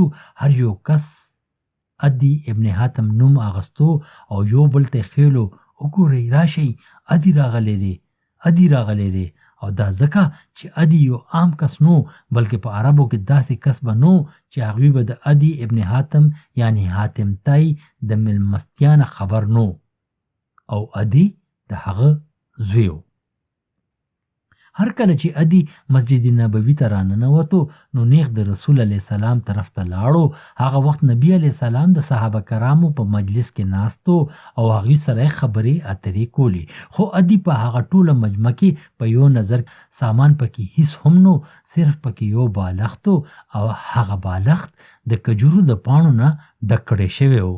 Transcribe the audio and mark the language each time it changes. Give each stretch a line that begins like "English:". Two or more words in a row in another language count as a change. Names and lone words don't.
Pashto: هر یو کس عدي ابن حاتم نوم اغستو او یو بل ته خېلو، وګورئ راشئ عدي راغلی دی، عدي راغلی دی. او دا ځکه چې عدي یو عام کس نو، بلکې په عربو کې داسې کس به نو چې هغوی به د عدي ابن حاتم یعنی حاتم تای د مېلمستیا نه خبر نو، او عدي د هغه زوی و. هر کله چې عدي مسجد نبوي ته راننوتو نو نیغ د رسول الله سلام طرف ته لاړو. هغه وخت نبی علیه سلام د صحابه کرامو په مجلس کې ناستو او هغوی سره خبرې اترې کولی، خو عدي په هغه ټوله مجمع کې په یو نظر سامان پکې هیڅ هم نو، صرف پکې یو بالښت او هغه بالښت د کجورو د پاڼو نه ډک کړی شوی و.